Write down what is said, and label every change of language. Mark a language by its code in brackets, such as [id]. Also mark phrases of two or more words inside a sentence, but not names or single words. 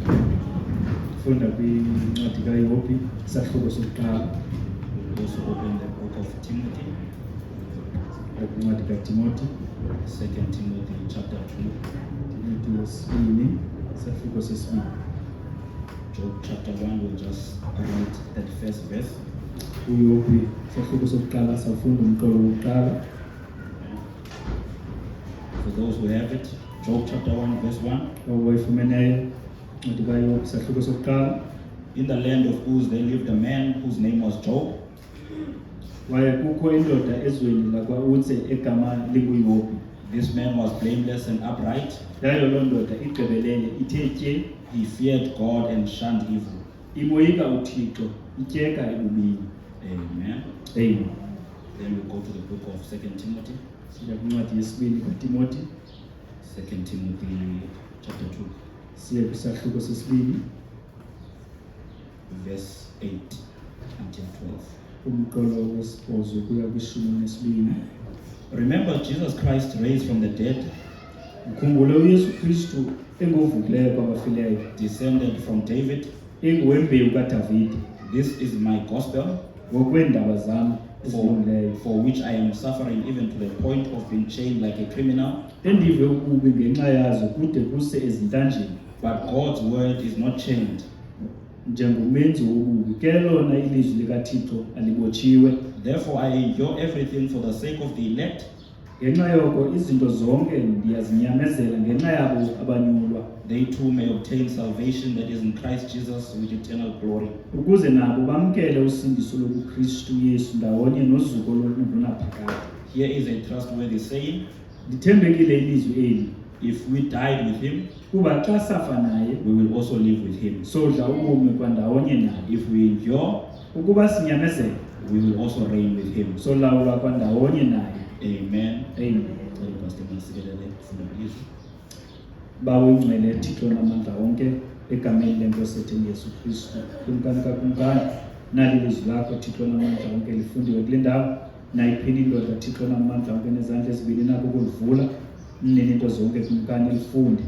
[xh] Funda kwincwadi kaYobhi isahluko sokuqala. [en] We'll also open the book of Timothy, [xh] Kwincwadi kaTimothy [en] 2 Timothy chapter 2. [xh] Timothy wesibini isahluko sesibini. [en] Job chapter 1 will just read that first verse. [xh] uYobhi isahluko sokuqala safunda umqolo wokuqala. [en] For those who have it, Job chapter 1 verse 1. [xh] Owayifumeneyo incwadi kaYobhi isahluko sokuqala. [en] In the land of Uz there lived a man whose name was Job. [xh] Waye kukho indoda ezweni lakwa-Utse egama linguYobhi. [en] This man was blameless and upright. [xh] Yayo loo ndoda igqibelele ithe tye. [en] He feared God and shunned evil. [xh] Imoyika uThixo ityeka ebubini. Amen. Amen. [en] Then we go to the book of 2 Timothy. [xh] Siya kwincwadi yesibini kaTimothy [en] 2 Timothy chapter 2 [xh] siye kwisahluko sesibini [en] verse 8 until 12. [xh] umqolo wesibhozo kuya kwishumi nesibini. [en] Remember Jesus Christ raised from the dead, [xh] Mkhumbule uYesu Kristu engovukileyo kwabafileyo, [en] descended from David. [xh] enguwembewu kaDavide, [en] This is my gospel, [xh] ngokweendaba zam, ezilungileyo, [en] for which I am suffering even to the point of being chained like a criminal. [xh] endive ububi ngenxa yazo kude kuse ezintanjeni. [en] But God's word is not chained. [xh] Njengomenzi wobubi ke lona ilizwi likaThixo alibotshiwe. [en] Therefore I endure everything for the sake of the elect, [xh] Ngenxa yoko izinto zonke ndiyazinyamezela ngenxa yabo abanyulwa, [en] they too may obtain salvation that is in Christ Jesus with eternal glory. [xh] ukuze nabo bamkele usindiso lobuKristu Yesu ndawonye nozuko lunaphakade. [en] Here is a trustworthy saying: [xh] Lithembekile ilizwi eli, [en] if we died with him, [xh] kuba xa safa naye [en] we will also live with him. [xh] sodla ubomi kwandawonye naye. [en] If we endure, [xh] Ukuba sinyamezela [en] we will also reign with him. [xh] solawulwa kwandawonye naye. Amen. Amen. Pastor Masikelele, Fundo Yesu. Bawo ingcwele Thixo namandla wonke egameni lenkosi yethu Yesu Kristu. Kumkani kakumkani nali ilizwi lakho Thixo namandla wonke lifundiwe kule ndawo, nayiphila indoda Thixo namandla wonke nezandla ezibini nako ukulivula nini into zonke kumkani lifunde.